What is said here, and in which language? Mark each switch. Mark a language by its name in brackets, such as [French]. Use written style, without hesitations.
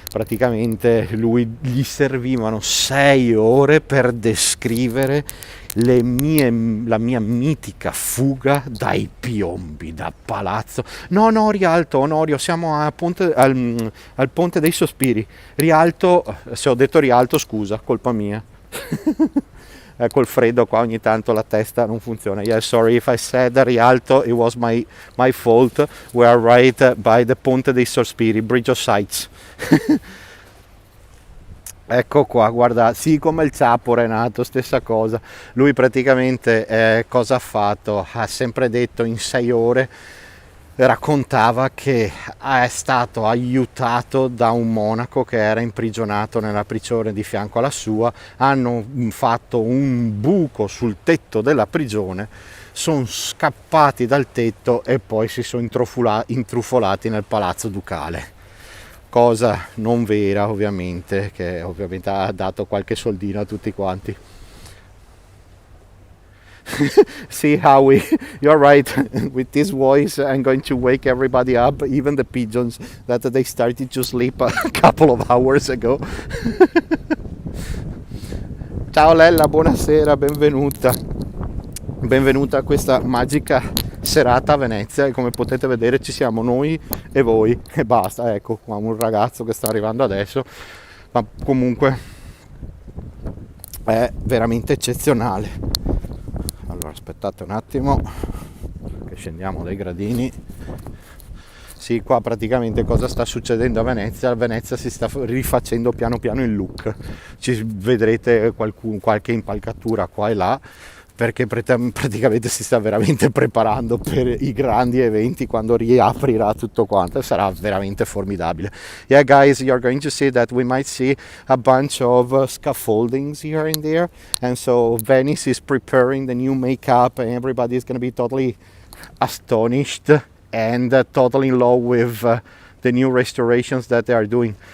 [Italian] Praticamente gli servivano 6 ore per descrivere la mia mitica fuga dai piombi da palazzo. No, Rialto, Onorio, siamo al ponte dei sospiri. Rialto, se ho detto Rialto, scusa, colpa mia. Col freddo qua ogni tanto la testa non funziona. [English] Yeah, sorry if I said Rialto, it was my fault. We are right by the Ponte dei Sospiri, Bridge of Sights. [Italian] Ecco qua, guarda, sì, come il Ciapo Renato, stessa cosa. Lui praticamente cosa ha fatto? Ha sempre detto in 6 ore, raccontava che è stato aiutato da un monaco che era imprigionato nella prigione di fianco alla sua. Hanno fatto un buco sul tetto della prigione, sono scappati dal tetto e poi si sono intrufolati nel palazzo ducale. Cosa non vera, ovviamente, che ovviamente ha dato qualche soldino a tutti quanti. [English] See, Howie, you're right. With this voice I'm going to wake everybody up, even the pigeons that they started to sleep a couple of hours ago. [Italian] Ciao Lella, buonasera, benvenuta a questa magica serata a Venezia, e come potete vedere ci siamo noi e voi e basta. Ecco qua un ragazzo che sta arrivando adesso, ma comunque è veramente eccezionale. Allora aspettate un attimo che scendiamo dai gradini. Sì, qua praticamente cosa sta succedendo a Venezia? Venezia si sta rifacendo piano piano il look, ci vedrete qualche impalcatura qua e là, perché praticamente si sta veramente preparando per i grandi eventi quando riaprirà tutto quanto. Sarà veramente formidabile. [English] Yeah guys, you're going to see that we might see a bunch of scaffoldings here and there, and so Venice is preparing the new makeup and everybody is going to be totally astonished and totally in love with the new restorations that they are doing.